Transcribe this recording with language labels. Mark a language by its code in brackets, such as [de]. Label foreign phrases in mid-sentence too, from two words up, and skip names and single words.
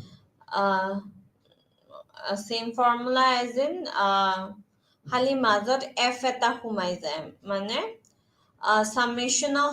[en] same formula as in [as] খালি মাজত f এটা সোমাই যায় মানে [en] summation of